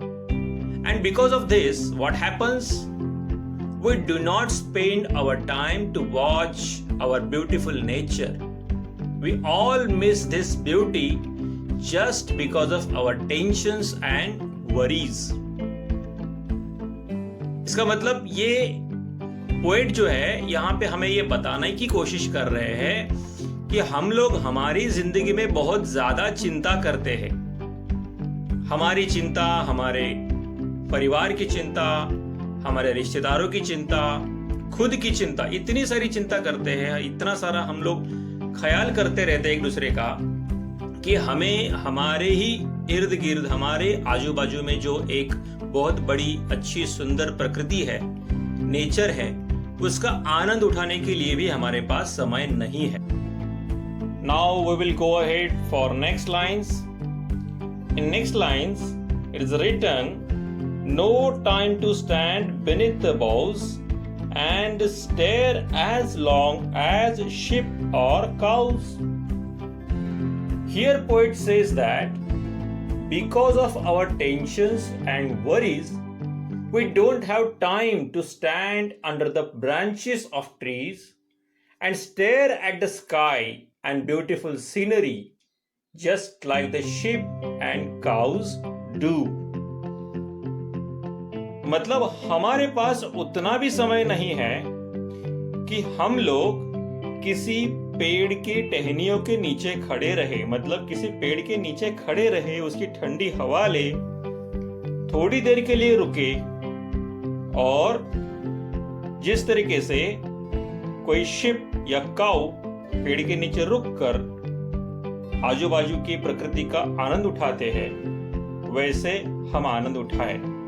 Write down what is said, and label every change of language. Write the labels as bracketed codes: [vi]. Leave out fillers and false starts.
[en] And because of this, what happens? We do not spend our time to watch our beautiful nature. We all miss this beauty just because of our tensions and worries. [hi] इसका मतलब ये poet जो है यहाँ पे हमें ये बताने की कोशिश कर रहे हैं कि हम लोग हमारी जिंदगी में बहुत ज्यादा चिंता करते हैं. हमारी चिंता, हमारे परिवार की चिंता, हमारे रिश्तेदारों की चिंता, खुद की चिंता, इतनी सारी चिंता करते हैं, इतना सारा हम लोग ख्याल करते रहते हैं एक दूसरे का कि हमें हमारे ही इर्द गिर्द, हमारे आजू बाजू में जो एक बहुत बड़ी अच्छी सुंदर प्रकृति है, नेचर है, उसका आनंद उठाने के लिए भी हमारे पास समय नहीं है. [en] Now we will go ahead for next lines. In next lines it is written, no time to stand beneath the boughs and stare as long as sheep or cows. Here poet says that because of our tensions and worries, we don't have time to stand under the branches of trees and stare at the sky and beautiful scenery just like the sheep and cows do. [hi] मतलब हमारे पास उतना भी समय नहीं है कि हम लोग किसी पेड़ के टहनियों के नीचे खड़े रहे, मतलब किसी पेड़ के नीचे खड़े रहे, उसकी ठंडी हवा ले, थोड़ी देर के लिए रुके और जिस तरीके से कोई शिप या काऊ पेड़ के नीचे रुककर आजू बाजू की प्रकृति का आनंद उठाते हैं, वैसे हम आनंद उठाए.